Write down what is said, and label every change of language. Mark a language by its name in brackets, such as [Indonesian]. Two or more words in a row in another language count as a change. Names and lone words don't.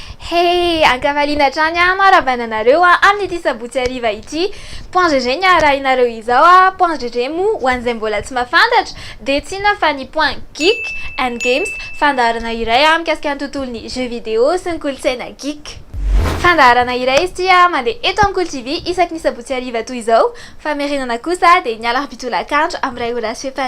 [Malagasy] Hey, ankavalina trany rabananareo amin'ity sabotsy hariva ity. Point GG ny arahinareo izao point GG mo ho an'izay mbola tsy mahafantatra dia tsy inona fa ny point geek and games, fandaharana iray mikasika ny tontolon'ny [French] jeux vidéo [Malagasy] sy ny kolontsaina geek. Fandaharana iray izy ity mandeha eto amin'ny Cool TV isaky ny sabotsy hariva toy izao, fa merenana kosa dia ny alarobitolakandro amin'ny 2 ora sy fepany.